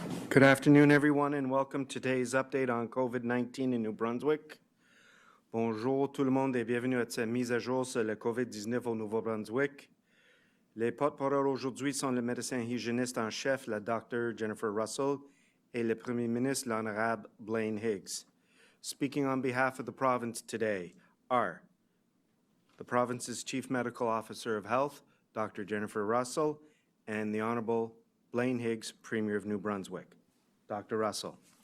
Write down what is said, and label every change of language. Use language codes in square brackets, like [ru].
[en] Good afternoon, everyone, and welcome to today's update on COVID-19 in New Brunswick. [fr] Bonjour tout le monde et bienvenue à cette mise à jour sur le COVID-19 au Nouveau-Brunswick. Les porte-parole aujourd'hui sont le médecin hygiéniste en chef, la Dr. Jennifer Russell, et le Premier ministre, l'Honorable Blaine Higgs. [en] Speaking on behalf of the province today are the province's Chief Medical Officer of Health, Dr. Jennifer Russell, and the Honorable Blaine Higgs, Premier of New Brunswick. Dr. Russell.